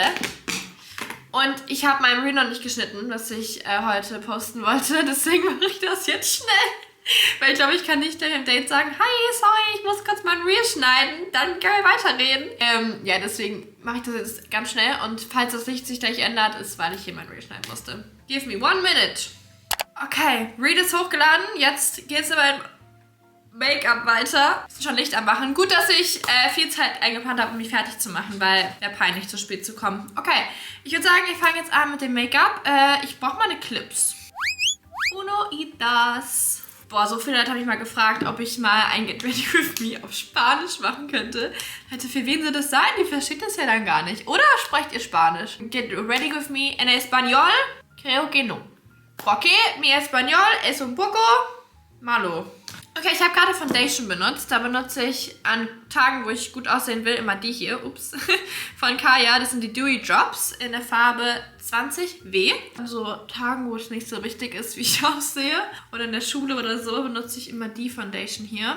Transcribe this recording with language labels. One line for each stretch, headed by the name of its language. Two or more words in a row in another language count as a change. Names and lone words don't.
German: Und ich habe meinen Reel noch nicht geschnitten, was ich heute posten wollte. Deswegen mache ich das jetzt schnell. Weil ich glaube, ich kann nicht im Date sagen,
English: hi, sorry,
German: ich muss kurz meinen Reel schneiden. Dann können wir weiterreden. Ja, deswegen mache ich das jetzt ganz schnell. Und falls das Licht sich gleich ändert, ist, weil ich hier meinen Reel schneiden musste.
English: Give me 1 minute.
German: Okay, Read ist hochgeladen. Jetzt geht's in mein Make-up weiter. Ich bin schon Licht am Machen. Gut, dass ich viel Zeit eingeplant habe, um mich fertig zu machen, weil wäre peinlich, zu spät zu kommen. Okay, ich würde sagen, ich fange jetzt an mit dem Make-up. Ich brauche meine Clips.
Spanish: Uno y das.
German: Boah, so viele Leute habe ich mal gefragt, ob ich mal ein
English: Get Ready With Me
German: auf Spanisch machen könnte. Leute, für wen soll das sein? Die versteht das ja dann gar nicht. Oder sprecht ihr Spanisch?
English: Get Ready With Me
Spanish: en español? Creo que no. Porque mi español es un poco malo.
German: Okay, ich habe gerade Foundation benutzt. Da benutze ich an Tagen, wo ich gut aussehen will, immer die hier. Ups. Von Kaya. Das sind die Dewy Drops in der Farbe 20W. Also Tagen, wo es nicht so wichtig ist, wie ich aussehe. Oder in der Schule oder so, benutze ich immer die Foundation hier.